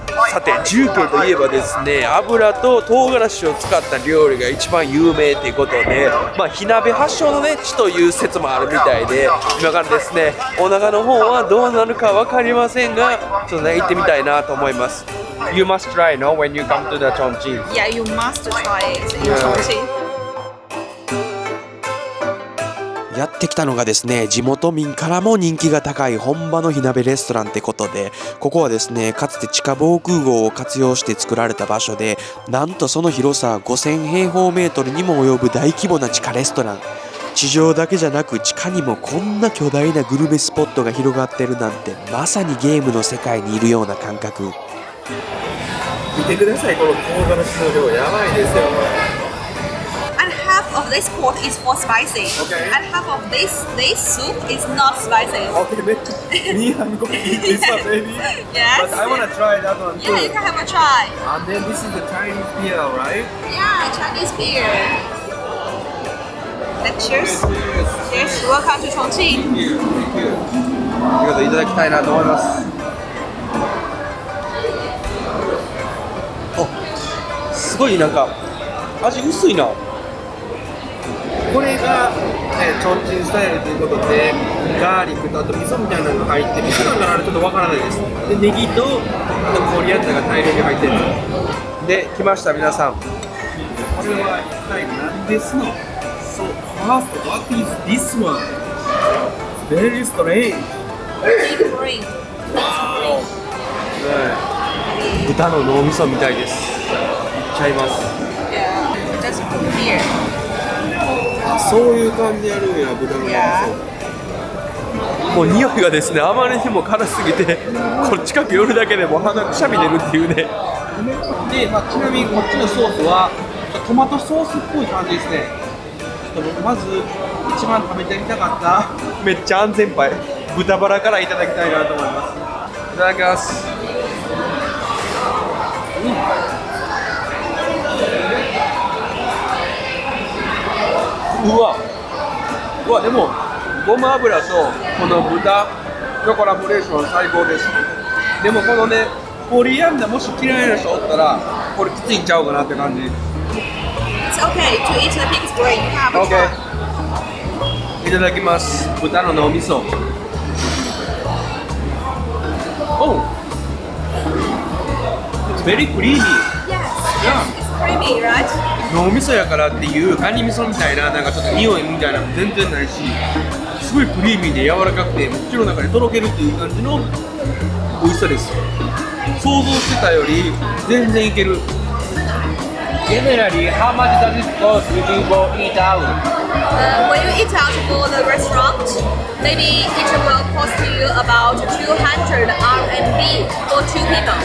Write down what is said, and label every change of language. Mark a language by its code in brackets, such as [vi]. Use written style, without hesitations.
[ja] さて重慶といえばですね、油と唐辛子を使った料理が一番有名ということで、火鍋発祥のね地という説もあるみたいで、今からですねお腹の方はどうなるか分かりませんが、ちょっとね行ってみたいなと思います。 [en] You must try, no, when you come to the Chongqing. Yeah, you must try it in Yeah. Chongqing. [ja] やってきたのがですね、地元民からも人気が高い本場の火鍋レストランってことで、ここはですね、かつて地下防空壕を活用して作られた場所で、なんとその広さは5000平方メートルにも及ぶ大規模な地下レストラン。地上だけじゃなく地下にもこんな巨大なグルメスポットが広がってるなんて、まさにゲームの世界にいるような感覚。見てください、この唐辛子の量やばいですよ。 [en] And half of this pot is for spicy. Okay. And half of this soup is not spicy. Okay, me, I'm going to eat this one, baby. Yes. But I want to try that one too. Yeah, you can have a try. And then this is the Chinese beer, right? Yeah, Chinese beer. Let's cheers. Cheers. Welcome to Chongqing. [ja] ということでいただきたいなと思います。すごいなんか味薄いな。これが、チョンチンスタイルということで、ガーリックとあと味噌みたいなのが入ってる。味噌なんかならちょっとわからないです。で、ネギとあとコリアンダーが大量に入ってる。で来ました皆さん。これは一体何ですの？ [en] So first, what is this one? Very strange. Big brain. [ja] 豚の脳みそみたいです。いっちゃいます。 [en] Yeah. Just put beer. [ja] そういう感じでやるんや、豚の [en] Yeah. [ja] もう匂いがですねあまりにも辛すぎて、こっち近く寄るだけでもう鼻くしゃみ出るっていうね。で、ちなみにこっちのソースはトマトソースっぽい感じですね。ちょっと僕まず一番食べてみたかっためっちゃ安全牌豚バラからいただきたいなと思います。いただきます。うわでもごま油とこの豚のコラボレーション最高です。でもこのねコリアンダーもし嫌いな人おったらこれきついんちゃうかなって感じ。 [en] It's okay to eat the pig's brain. You can have a try. [ja] いただきます。豚の脳みそ。 [en] Oh, it's very creamy. Yes. It's creamy, right? [ja] 脳みそやからっていうカニ味噌みたいななんかちょっと匂いみたいなのも全然ないし、すごいクリーミーで柔らかくて口の中でとろけるっていう感じの美味しさです。想像してたより全然いける。 [en] Generally, how much does it cost if you go eat out? When you eat out for the restaurant, maybe it will cost you about 200 RMB for 2 people.